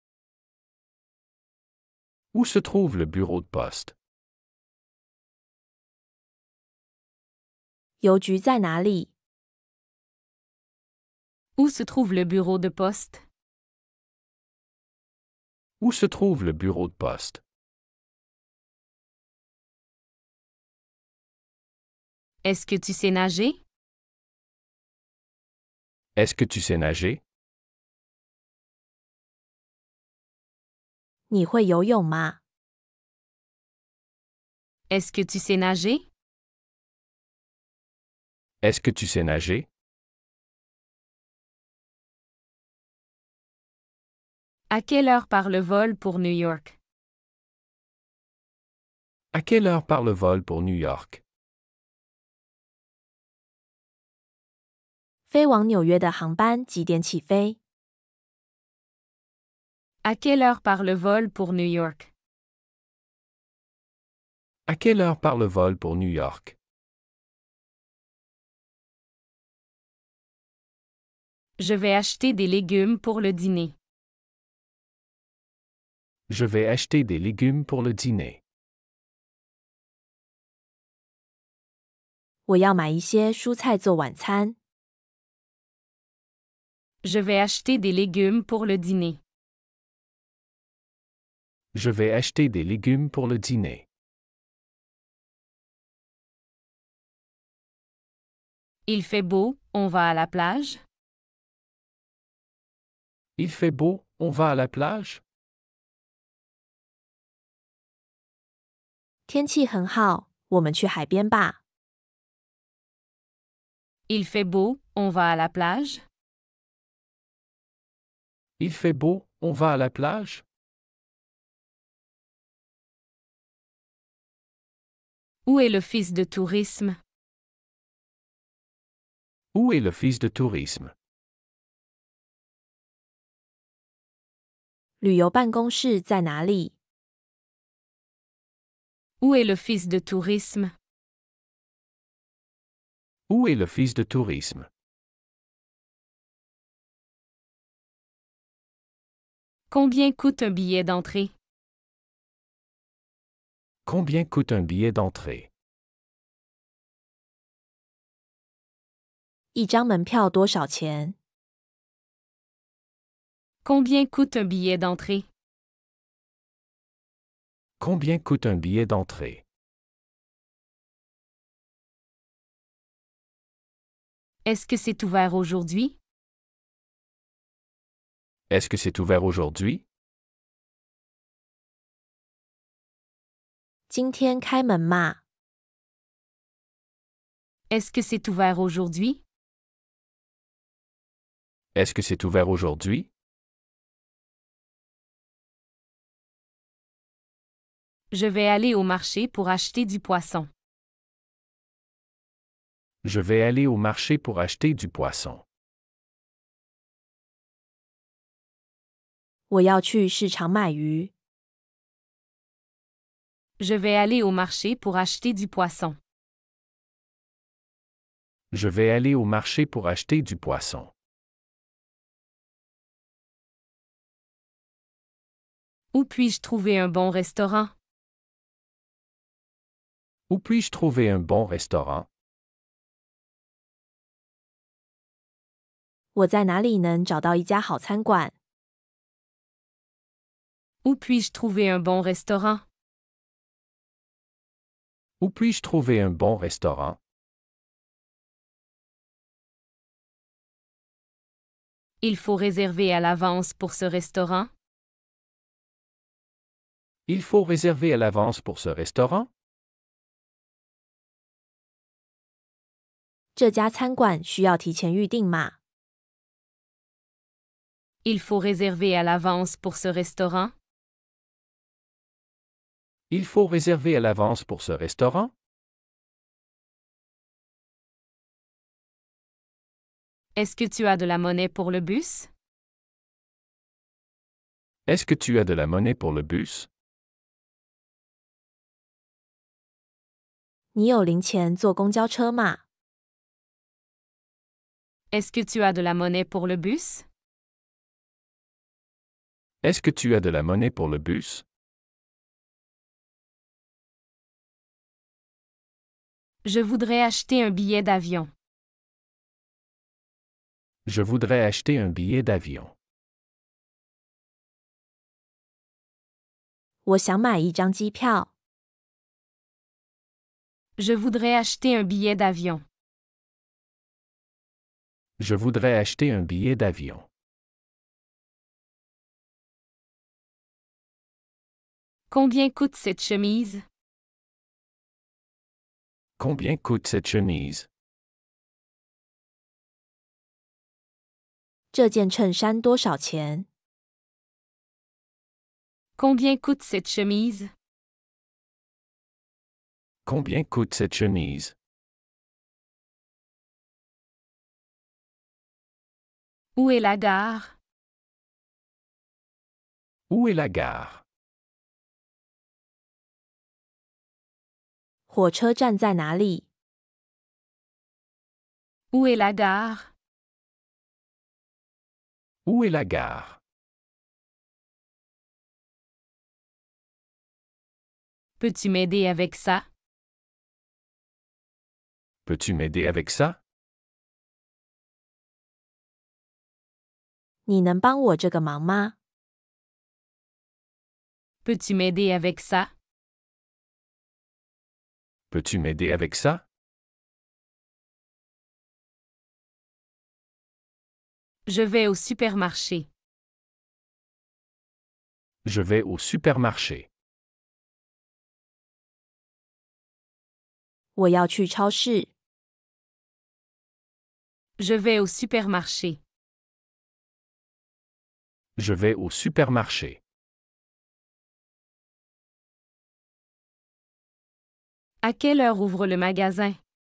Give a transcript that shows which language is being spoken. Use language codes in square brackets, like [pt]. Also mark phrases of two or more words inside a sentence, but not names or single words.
[fr] Où se trouve le bureau de poste? [zh] 邮局在哪里？ [fr] Où se trouve le bureau de poste? Où se trouve le bureau de poste? Est-ce que tu sais nager? Est-ce que tu sais nager? [zh] 你会游泳吗？ [fr] Est-ce que tu sais nager? Est-ce que tu sais nager? À quelle heure part le vol pour New York? À quelle heure part le vol pour New York? [zh] 飞往纽约的航班几点起飞？ [fr] À quelle heure part le vol pour New York? À quelle heure part le vol pour New York? Je vais acheter des légumes pour le dîner. Je vais acheter des légumes pour le dîner. [zh] 我要买一些蔬菜做晚餐。 [fr] Je vais acheter des légumes pour le dîner. Je vais acheter des légumes pour le dîner. Il fait beau, on va à la plage? Il fait beau, on va à la plage? [zh] 天气很好，我们去海边吧。 [fr] Il fait beau, on va à la plage? Il fait beau, on va à la plage? Où est l'office de tourisme? Où est l'office de tourisme? [zh] 旅游办公室在哪里？ [fr] Où est l'office de tourisme? Où est l'office de tourisme? Combien coûte un billet d'entrée? Combien coûte un billet d'entrée? [zh] 一张门票多少钱？ [fr] Combien coûte un billet d'entrée? Combien coûte un billet d'entrée? Est-ce que c'est ouvert aujourd'hui? Est-ce que c'est ouvert aujourd'hui? [zh] 今天开门吗？ [fr] Est-ce que c'est ouvert aujourd'hui? Est-ce que c'est ouvert aujourd'hui? Je vais aller au marché pour acheter du poisson. Je vais aller au marché pour acheter du poisson. [zh] 我要去市场买鱼。 [fr] Je vais aller au marché pour acheter du poisson. Je vais aller au marché pour acheter du poisson. Où puis-je trouver un bon restaurant? Où puis-je trouver un bon restaurant? [zh] 我在哪里能找到一家好餐馆？ [fr] Où puis-je trouver un bon restaurant? Où puis-je trouver un bon restaurant? Il faut réserver à l'avance pour ce restaurant? Il faut réserver à l'avance pour ce restaurant? [zh] 这家餐馆需要提前预订吗？ [fr] Il faut réserver à l'avance pour ce restaurant? Il faut réserver à l'avance pour ce restaurant? Est-ce que tu as de la monnaie pour le bus? Est-ce que tu as de la monnaie pour le bus? [zh] 你有零钱坐公交车吗？ [fr] Est-ce que tu as de la monnaie pour le bus? Est-ce que tu as de la monnaie pour le bus? Je voudrais acheter un billet d'avion. Je voudrais acheter un billet d'avion. [zh] 我想买一张机票。 [fr] Je voudrais acheter un billet d'avion. Je voudrais acheter un billet d'avion. Combien coûte cette chemise? Combien coûte cette chemise? [zh] 这件衬衫多少钱？ [fr] Combien coûte cette chemise? Combien coûte cette chemise? Où est la gare? Où est la gare? [zh] 火车站在哪里？ [fr] Où est la gare? Où est la gare? Peux-tu m'aider avec ça? Peux-tu m'aider avec ça? [zh] 你能帮我这个忙吗？ [fr] Peux-tu m'aider avec ça? Peux-tu m'aider avec ça? Je vais au supermarché. Je vais au supermarché. [zh] 我要去超市。 [fr] Je vais au supermarché. Je vais au supermarché. À quelle heure ouvre le magasin?